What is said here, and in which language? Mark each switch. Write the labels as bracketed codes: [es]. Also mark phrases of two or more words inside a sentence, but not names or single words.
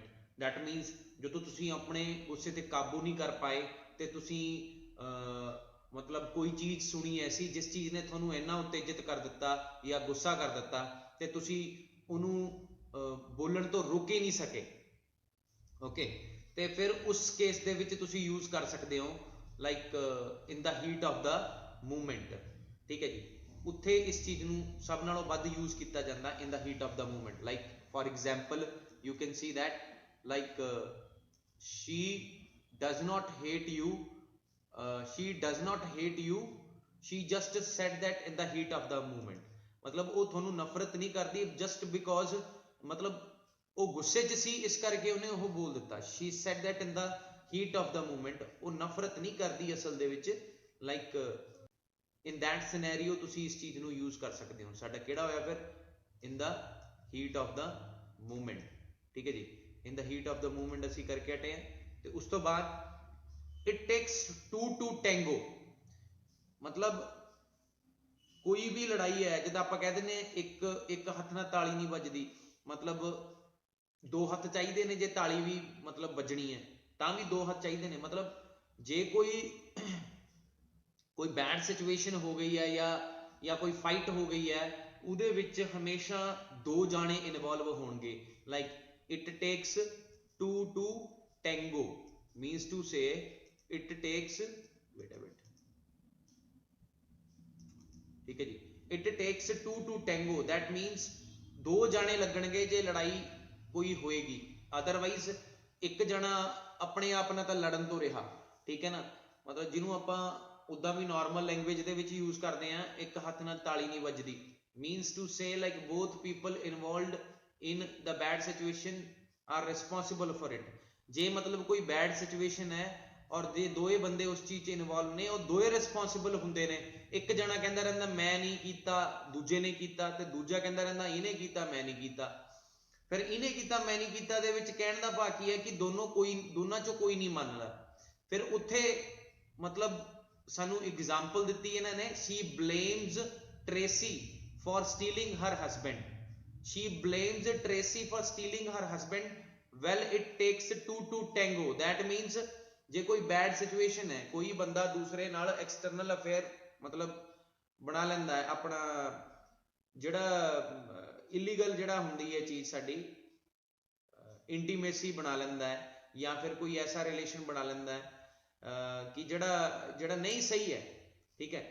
[en] That means [pa] ਜਦੋਂ ਤੁਸੀਂ ਆਪਣੇ ਗੁੱਸੇ ਤੇ ਕਾਬੂ ਨਹੀਂ ਕਰ ਪਾਏ ਤੇ ਤੁਸੀਂ ਮਤਲਬ ਕੋਈ ਚੀਜ਼ ਸੁਣੀ ਐਸੀ ਜਿਸ ਚੀਜ਼ ਨੇ ਤੁਹਾਨੂੰ ਇੰਨਾ ਉਤੇਜਿਤ ਕਰ ਦਿੱਤਾ ਜਾਂ ਗੁੱਸਾ ਕਰ ਦਿੱਤਾ ਤੇ ਤੁਸੀਂ ਉਹਨੂੰ ਬੋਲਣ ਤੋਂ ਰੋਕ ਹੀ ਨਹੀਂ ਸਕੇ, ਓਕੇ। ਤੇ ਫਿਰ ਉਸ ਕੇਸ ਦੇ ਵਿੱਚ ਤੁਸੀਂ ਯੂਜ਼ ਕਰ ਸਕਦੇ ਹੋ [en] like in the heat of the movement, [pa] ਠੀਕ ਹੈ ਜੀ। ਉੱਥੇ ਇਸ ਚੀਜ਼ ਨੂੰ ਸਭ ਨਾਲੋਂ ਵੱਧ ਯੂਜ਼ ਕੀਤਾ ਜਾਂਦਾ [en] in the heat of the movement. like for example you can see that like she does not hate you, she does not hate you, she just said that in the heat of the moment, [pa] ਮਤਲਬ ਉਹ ਤੁਹਾਨੂੰ ਨਫ਼ਰਤ ਨਹੀਂ ਕਰਦੀ [en] just because [pa] ਮਤਲਬ ਉਹ ਗੁੱਸੇ 'ਚ ਸੀ ਇਸ ਕਰਕੇ ਉਹਨੇ ਉਹ ਬੋਲ ਦਿੱਤਾ। [en] she said that in the heat of the moment, [pa] ਉਹ ਨਫ਼ਰਤ ਨਹੀਂ ਕਰਦੀ ਅਸਲ ਦੇ ਵਿੱਚ। [en] like in that scenario [pa] ਤੁਸੀਂ ਇਸ ਚੀਜ਼ ਨੂੰ ਯੂਜ਼ ਕਰ ਸਕਦੇ ਹੋ। ਸਾਡਾ ਕਿਹੜਾ ਹੋਇਆ ਫਿਰ [en] in the heat of the moment, [pa] ਠੀਕ ਹੈ ਜੀ। [en] in the heat of the movement [pa] ਅਸੀਂ ਕਰਕੇ ਹਟੇ ਹਾਂ। ਤੇ ਉਸ ਤੋਂ ਬਾਅਦ [en] it takes two to tango, [pa] ਮਤਲਬ ਕੋਈ ਵੀ ਲੜਾਈ ਹੈ ਜਿੱਦਾਂ ਆਪਾਂ ਕਹਿ ਦਿੰਦੇ ਇੱਕ ਹੱਥ ਨਾਲ ਤਾਲੀ ਨਹੀਂ ਵੱਜਦੀ, ਮਤਲਬ 2 ਹੱਥ ਚਾਹੀਦੇ ਨੇ ਜੇ ਤਾਲੀ ਵੀ ਮਤਲਬ ਵੱਜਣੀ ਹੈ ਤਾਂ ਵੀ 2 ਹੱਥ ਚਾਹੀਦੇ ਨੇ। ਮਤਲਬ ਜੇ ਕੋਈ [en] bad situation [pa] ਹੋ ਗਈ ਹੈ ਜਾਂ ਕੋਈ ਫਾਈਟ ਹੋ ਗਈ ਹੈ ਉਹਦੇ ਵਿੱਚ ਹਮੇਸ਼ਾ 2 ਜਾਣੇ ਇਨਵੋਲਵ ਹੋਣਗੇ। [en] ਲਾਈਕ it takes two to tango means to say it takes, wait a bit, [pa] ਠੀਕ ਹੈ ਜੀ। [en] it takes two to tango, that means [pa] 2 ਜਾਣੇ ਲੱਗਣਗੇ ਜੇ ਲੜਾਈ ਕੋਈ ਹੋਏਗੀ, ਅਦਰਵਾਈਜ਼ ਇੱਕ ਜਣਾ ਆਪਣੇ ਆਪ ਨਾਲ ਤਾਂ ਲੜਨ ਤੋਂ ਰਿਹਾ, ਠੀਕ ਹੈ ਨਾ। ਮਤਲਬ ਜਿਹਨੂੰ ਆਪਾਂ ਉਦਾਂ ਵੀ [en] normal language [pa] ਦੇ ਵਿੱਚ ਯੂਜ਼ ਕਰਦੇ ਆ, ਇੱਕ ਹੱਥ ਨਾਲ ਤਾਲੀ ਨਹੀਂ ਵੱਜਦੀ, [en] means to say like both people involved in the bad situation are responsible for it। [pa] ਜੇ ਮਤਲਬ ਕੋਈ [en] bad situation [pa] ਹੈ ਔਰ ਜੇ ਦੋਏ ਬੰਦੇ ਉਸ ਚੀਜ਼ 'ਚ ਇਨਵੋਲਵ ਨੇ, ਉਹ ਦੋਏ ਰਿਸਪੌਂਸਿਬਲ ਹੁੰਦੇ ਨੇ। ਇੱਕ ਜਣਾ ਕਹਿੰਦਾ ਰਹਿੰਦਾ ਮੈਂ ਨਹੀਂ ਕੀਤਾ, ਦੂਜੇ ਨੇ ਕੀਤਾ, ਤੇ ਦੂਜਾ ਕਹਿੰਦਾ ਰਹਿੰਦਾ ਇਹਨੇ ਕੀਤਾ ਮੈਂ ਨਹੀਂ ਕੀਤਾ। ਫਿਰ ਇਹਨੇ ਕੀਤਾ ਮੈਂ ਨਹੀਂ ਕੀਤਾ ਦੇ ਵਿੱਚ ਕਹਿਣ ਦਾ ਭਾਵ ਕੀ ਹੈ ਕਿ ਦੋਨਾਂ 'ਚੋਂ ਕੋਈ ਨਹੀਂ ਮੰਨਦਾ। ਫਿਰ ਉੱਥੇ ਮਤਲਬ ਸਾਨੂੰ ਐਗਜ਼ਾਮਪਲ ਦਿੱਤੀ ਇਹਨਾਂ ਨੇ, [en] she blames Tracy for stealing her husband. She blames Tracy for stealing her husband. Well, it takes two to tango. That means [pa] ਜੇ ਕੋਈ [en] bad situation [pa] ਹੈ, ਕੋਈ ਬੰਦਾ ਦੂਸਰੇ ਨਾਲ [en] external affair [pa] ਮਤਲਬ ਬਣਾ ਲੈਂਦਾ ਹੈ, ਆਪਣਾ ਜਿਹੜਾ ਇਲੀਗਲ ਜਿਹੜਾ ਹੁੰਦੀ ਹੈ ਚੀਜ਼ ਸਾਡੀ ਇੰਟੀਮੇਸੀ ਬਣਾ ਲੈਂਦਾ ਹੈ, ਜਾਂ ਫਿਰ ਕੋਈ ਐਸਾ ਰਿਲੇਸ਼ਨ ਬਣਾ ਲੈਂਦਾ ਹੈ ਕਿ ਜਿਹੜਾ ਨਹੀਂ ਸਹੀ ਹੈ, ਠੀਕ ਹੈ।